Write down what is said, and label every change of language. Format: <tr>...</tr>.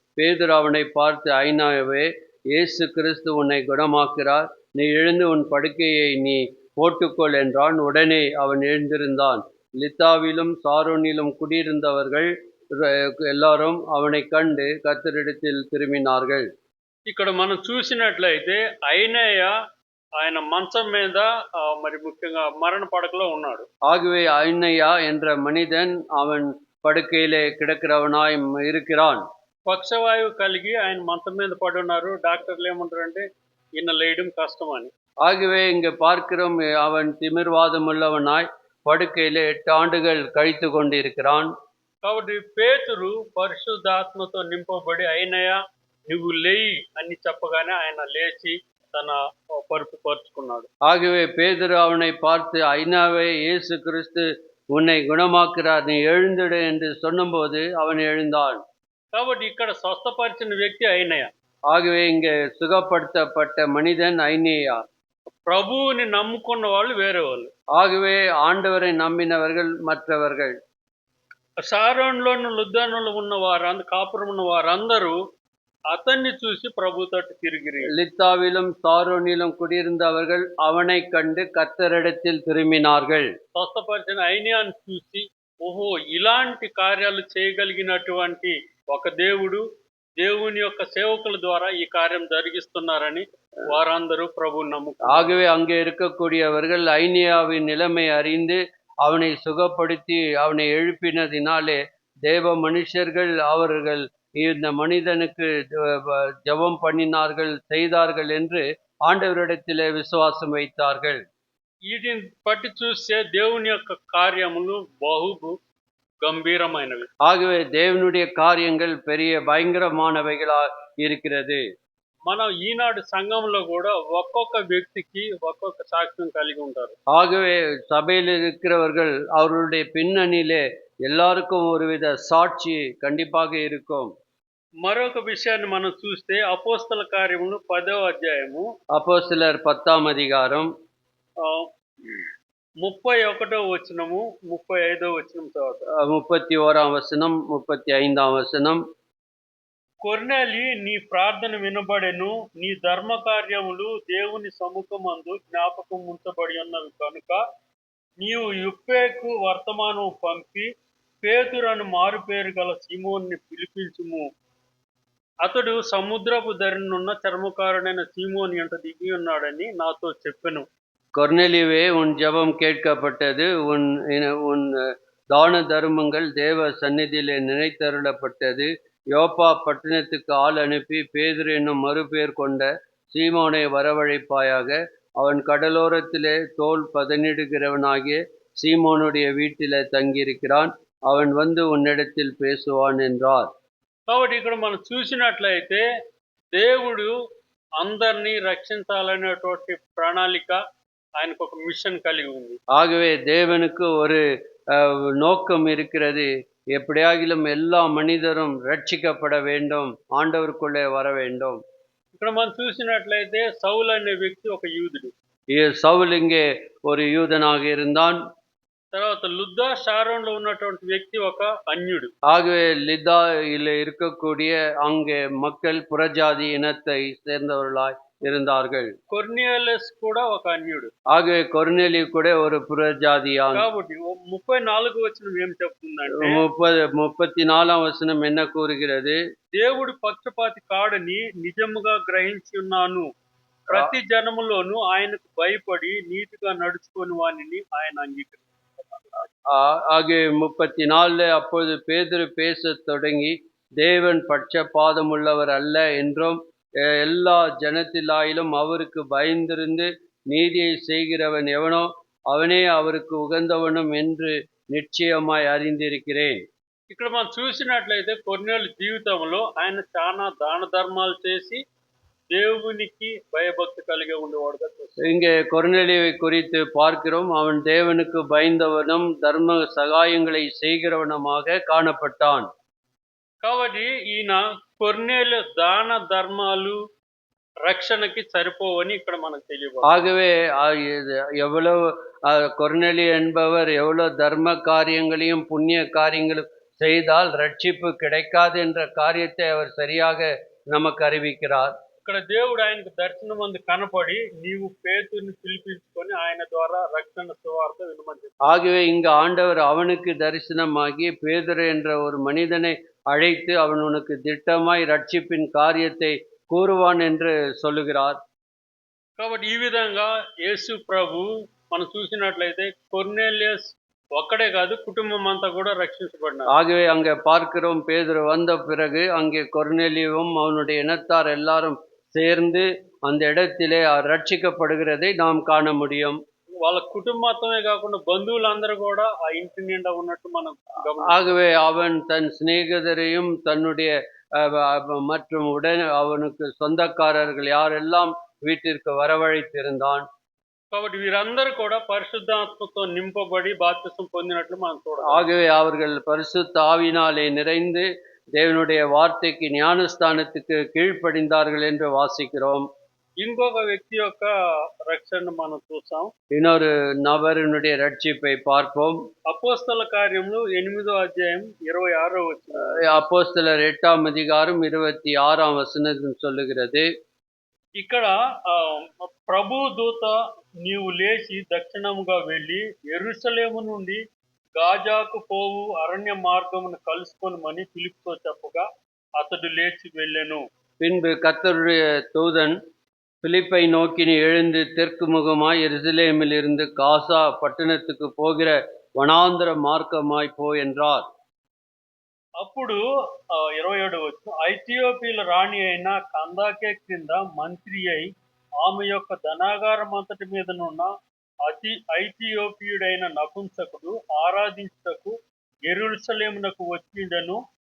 <ta>பேதுரு அவனை பார்த்து, ஐனாவே, இயேசு கிறிஸ்து உன்னை குணமாக்கிறார், நீ எழுந்து உன் படுக்கையை நீ போட்டுக்கொள் என்றான். உடனே அவன் எழுந்திருந்தான். லித்தாவிலும் சாரோனிலும் குடியிருந்தவர்கள் எல்லாரும் அவனை கண்டு கர்த்தரிடத்தில் திரும்பினார்கள்.</ta> <te>ఇక్కడ మనం చూసినట్లయితే ఐనేయ ఆయన మంచం మీద మరి ముఖ్యంగా మరణ పడకలో ఉన్నాడు.</te> <ta>ஆகவே ஐனையா என்ற மனிதன் அவன் படுக்கையிலே கிடக்கிறவனாய் இருக்கிறான்.</ta> <te>పక్షవాయువు కలిగి ఆయన మంచం మీద పడి ఉన్నారు. డాక్టర్లు ఏమంటారంటే ఈయన లేయడం కష్టం అని.</te> <ta>ஆகவே இங்கு பார்க்கிறோம், அவன் திமிர்வாதம் உள்ளவனாய் படுக்கையிலே 8 ஆண்டுகள் கழித்து கொண்டிருக்கிறான்.</ta> <te>కాబట్టి పేతురు పరిశుద్ధాత్మతో నింపబడి ఐనయ నువ్వు లేయి అని చెప్పగానే ఆయన లేచి తన పరుపు పరుచుకున్నాడు.</te> <ta>ஆகவே பேதுரு அவனை பார்த்து, ஐனாவே, இயேசு கிறிஸ்து உன்னை குணமாக்கிறார், நீ எழுந்திடு என்று சொன்னபோது அவன் எழுந்தான்.</ta> <te>కాబట్టి ఇక్కడ స్వస్థపరిచిన వ్యక్తి ఐనయ.</te> <ta>ஆகவே இங்கே சுகப்படுத்தப்பட்ட மனிதன் ஐனேயா.</ta> <te>ప్రభువుని నమ్ముకున్న వాళ్ళు వేరే వాళ్ళు.</te> <ta>ஆகவே ஆண்டவரை நம்பினவர்கள் மற்றவர்கள்.</ta> <te>షారోన్లోను లుద్దలో ఉన్న వారు కాపురం ఉన్న వారందరూ అతన్ని చూసి ప్రభు తట్టు తిరిగిరి.</te> <ta>லித்தாவிலும் சாரோனிலும் குடியிருந்தவர்கள் அவனை கண்டு கர்த்தரிடத்தில் திரும்பினார்கள்.</ta> <te>స్వస్థపరిచిన ఐనియాన్ని చూసి, ఓహో, ఇలాంటి కార్యాలు చేయగలిగినటువంటి ఒక దేవుడు దేవుని యొక్క సేవకుల ద్వారా ఈ కార్యం జరిగిస్తున్నారని వారందరూ ప్రభువుని నమ్ముకున్నారు.</te> <ta>ஆகவே அங்கே இருக்கக்கூடியவர்கள் ஐனியாவின் நிலைமை அறிந்து அவனை சுகப்படுத்தி அவனை எழுப்பினதினாலே தேவ மனுஷர்கள் அவர்கள் இந்த மனிதனுக்கு ஜெபம் பண்ணினார்கள், செய்தார்கள் என்று ஆண்டவரிடத்திலே விசுவாசம் வைத்தார்கள்.</ta> <te>వీటిని బట్టి చూస్తే దేవుని యొక్క కార్యములు బహు గంభీరమైనవి.</te> <ta>ஆகவே தேவனுடைய காரியங்கள் பெரிய பயங்கரமானவைகளா இருக்கிறது.</ta> <te>మనం ఈనాడు సంఘంలో కూడా ఒక్కొక్క వ్యక్తికి ఒక్కొక్క సాక్ష్యం కలిగి ఉంటారు.</te> <ta>ஆகவே சபையில் இருக்கிறவர்கள் அவர்களுடைய பின்னணியிலே எல்லாருக்கும் ஒருவித சாட்சி கண்டிப்பாக இருக்கும்.</ta> <te>మరొక విషయాన్ని మనం చూస్తే అపోస్తల కార్యములు 10వ అధ్యాయము</te> <ta>அப்போஸ்தலர் 10ஆம் அதிகாரம்</ta> <te>31వ వచనము 35వ వచనం చదువుతాం.</te> <ta>31ஆம் வசனம் 35ஆம் வசனம்.</ta> <te>కొర్నేలి, నీ ప్రార్థన వినబడెను, నీ ధర్మ కార్యములు దేవుని సముఖమందు జ్ఞాపకం ఉంచబడి ఉన్నవి కనుక నీవు యుప్పేకు వర్తమానం పంపి పేతురను మారుపేరు గల సీమోన్ని పిలిపించుము. అతడు సముద్రపు ధరినున్న చర్మకారుడైన సీమోని అంట దిగి ఉన్నాడని నాతో చెప్పెను.</te> <ta>கொர்நேலியுவே, உன் ஜெபம் கேட்கப்பட்டது, உன் தான தர்மங்கள் தேவ சந்நிதியிலே நினைத்தருளப்பட்டது. யோப்பா பட்டணத்துக்கு ஆள் அனுப்பி பேதுரு என்னும் மறுபெயர் கொண்ட சீமோனை வரவழைப்பாயாக. அவன் கடலோரத்திலே தோல் பதனிடுகிறவனாகிய சீமோனுடைய வீட்டிலே தங்கியிருக்கிறான். அவன் வந்து உன்னிடத்தில் பேசுவான் என்றார்.</ta> <te>కాబట్టి ఇక్కడ మనం చూసినట్లయితే దేవుడు అందరినీ రక్షించాలనేటువంటి ప్రణాళిక ఆయనకు ఒక మిషన్ కలిగి ఉంది.</te> <ta>ஆகவே தேவனுக்கு ஒரு நோக்கம் இருக்கிறது. எப்படியாகிலும் எல்லா மனிதரும் ரட்சிக்கப்பட வேண்டும், ஆண்டவருக்குள்ளே வர வேண்டும்.</ta> <te>ఇక్కడ మనం చూసినట్లయితే సౌలు అనే వ్యక్తి ఒక యూదుడు.</te> <ta>சவுல் இங்கே ஒரு யூதனாக இருந்தான்.</ta> <te>తర్వాత లుద్దా షారోన్లో ఉన్నటువంటి వ్యక్తి ఒక అన్యుడు.</te> <ta>ஆகவே லித்தாயில் இருக்கக்கூடிய அங்கே மக்கள் புறஜாதி இனத்தை சேர்ந்தவர்களாய் இருந்தார்கள்.</ta> <te>కొర్నేలియస్ కూడా ఒక అన్యుడు.</te> <ta>ஆகவே கொர்நேலி கூட ஒரு புறஜாதியான்.</ta> <te>కాబట్టి 34వ వచనం ఏం చెప్తుందంటే</te> <ta>34ஆம் வசனம் என்ன கூறுகிறது?</ta> <te>దేవుడు పక్షపాతి కాడని నిజముగా గ్రహించి ఉన్నాను. ప్రతి జనములోను ఆయనకు భయపడి నీతిగా నడుచుకొని వానిని ఆయన అంగీకరించారు.</te> <ta>ஆகிய 34 அப்பொழுது பேதுரு பேசத் தொடங்கி தேவன் பட்சபாதமுள்ளவர் அல்ல என்றும் எல்லா ஜனத்திலாயிலும் அவருக்கு பயந்திருந்து நீதியை செய்கிறவன் எவனோ அவனே அவருக்கு உகந்தவனும் என்று நிச்சயமாய் அறிந்திருக்கிறேன்.</ta> <te>ఇక్కడ మనం చూసినట్లయితే కొర్నేలు జీవితంలో ఆయన చాలా దాన ధర్మాలు చేసి దేవునికి భయభక్తి కలిగి ఉండేవాడుగా చూస్తాం.</te> <ta>இங்கே கொர்நேலியுவை குறித்து பார்க்கிறோம். அவன் தேவனுக்கு பயந்தவனும் தர்ம சகாயங்களை செய்கிறவனுமாக காணப்பட்டான்.</ta> <te>కాబట్టి ఈయన కొర్నేలు దాన ధర్మాలు రక్షణకి సరిపోవని ఇక్కడ మనకు తెలియదు.</te> <ta>ஆகவே எவ்வளவு கொர்நேலியு என்பவர் எவ்வளவு தர்ம காரியங்களையும் புண்ணிய காரியங்களும் செய்தால் ரட்சிப்பு கிடைக்காது என்ற காரியத்தை அவர் சரியாக நமக்கு அறிவிக்கிறார்.</ta> <te>ఇక్కడ దేవుడు ఆయనకు దర్శనం అందు కనపడి నీవు పేతురుని పిలిపించుకొని ఆయన ద్వారా రక్షణ సువార్త వినమని.</te> <ta>ஆகவே இங்கு ஆண்டவர் அவனுக்கு தரிசனமாகி பேதுரு என்ற ஒரு மனிதனை அழைத்து அவன் உனக்கு திட்டமாய் ரட்சிப்பின் காரியத்தை கூறுவான் என்று சொல்லுகிறார்.</ta> <te>కాబట్టి ఈ విధంగా యేసు ప్రభు మనం చూసినట్లయితే కొర్నేలియస్ ఒక్కడే కాదు కుటుంబం అంతా కూడా రక్షించబడినారు.</te> <ta>ஆகவே அங்கே பார்க்கிறோம், பேதுரு வந்த பிறகு அங்கே கொர்நேலியுவும் அவனுடைய இனத்தார் எல்லாரும் சேர்ந்து அந்த இடத்திலே ரட்சிக்கப்படுகிறதை நாம் காண முடியும்.</ta> <te>వాళ్ళ కుటుంబమే కాకుండా బంధువులందరూ కూడా ఆ ఇంటి నిండా ఉన్నట్టు మనం</te> <ta>ஆகவே அவன் தன் சிநேகிதரையும் தன்னுடைய மற்றும் அவனுக்கு சொந்தக்காரர்கள் யாரெல்லாம் வீட்டிற்கு வரவழைத்திருந்தான்.</ta> <te>కాబట్టి వీరందరూ కూడా పరిశుద్ధాత్మతో నింపబడి బాప్తిసం పొందినట్లు మనం చూడాలి.</te> <ta>ஆகவே அவர்கள் பரிசுத்த ஆவியினாலே நிறைந்து தேவனுடைய வார்த்தைக்கு ஞானஸ்தானத்துக்கு கீழ்ப்படிந்தார்கள் என்று வாசிக்கிறோம்.</ta> <te>ఇంకొక వ్యక్తి యొక్క రక్షణ మనం చూసాం.</te> <ta>இன்னொரு நபரினுடைய ரட்சிப்பை பார்ப்போம்.</ta> <te>అపోస్తల కార్యములు 8వ అధ్యాయం 26వ వచనం.</te> <ta>அப்போஸ்தலர் 8ஆம் அதிகாரம் 26ஆம் வசனம் சொல்லுகிறது,</ta> <te>ఇక్కడ ప్రభు దూత నీవు లేచి దక్షిణముగా వెళ్ళి యెరూషలేము నుండి గాజాకు పోవు అరణ్య మార్గమును కలుసుకొనుమని ఫిలిప్పుతో చెప్పగా అతడు లేచి వెళ్ళెను.</te> <ta>பின்பு கர்த்தருடைய தூதன் பிலிப்பை நோக்கி நீ எழுந்து தெற்கு முகமாய் எருசலேமில் இருந்து காசா பட்டணத்துக்கு போகிற வனாந்தர மார்க்கமாய் போ என்றார்.</ta> <te>అప్పుడు 27వ వచనం, ఐథియోపియల రాణి అయిన కందాకే క్రింద మంత్రి అయి ఆమె యొక్క ధనాగారం అంతటి మీదనున్న ఐథియోపియుడైన నపుంసకుడు ఆరాధించుటకు యెరూషలేమునకు వచ్చిండెను.</te>